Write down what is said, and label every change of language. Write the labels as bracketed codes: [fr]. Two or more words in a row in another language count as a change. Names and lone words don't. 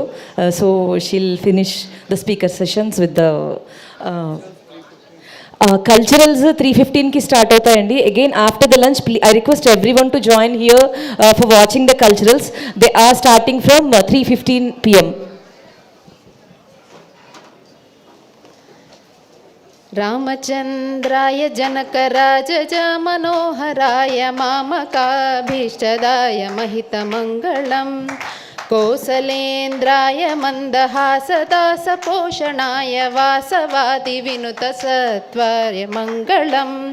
[en] So she'll finish the speaker sessions with the culturals 3:15కి start అవుతాయండి. Again after the lunch I request everyone to join here for watching the culturals. They are starting from 3:15 PM. [sa] रामचन्द्राय जनकराजज मनोहराय मामकाभीष्टदाय महितमङ्गलम् कोसलेन्द्राय मन्दहासदासपोषणाय वासवादिविनुतसत्वाय मङ्गलम्